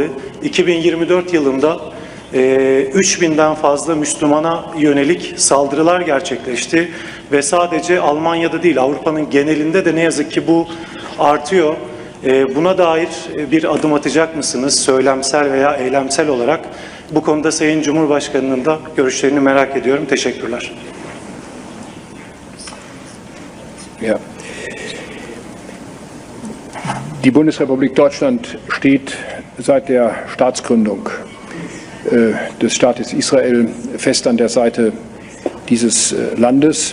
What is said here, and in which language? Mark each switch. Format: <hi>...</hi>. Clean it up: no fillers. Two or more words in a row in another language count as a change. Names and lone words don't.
<tr>2024 yılında 3000'den fazla Müslümana yönelik saldırılar gerçekleşti. Ve sadece Almanya'da değil, Avrupa'nın genelinde de ne yazık ki bu artıyor. Buna dair bir adım atacak mısınız? Söylemsel veya eylemsel olarak. Bu konuda Sayın Cumhurbaşkanı'nın da görüşlerini merak ediyorum. Teşekkürler.</tr> <de>Ja. Die Bundesrepublik Deutschland steht seit der Staatsgründung des Staates Israel fest an der Seite dieses Landes.</de>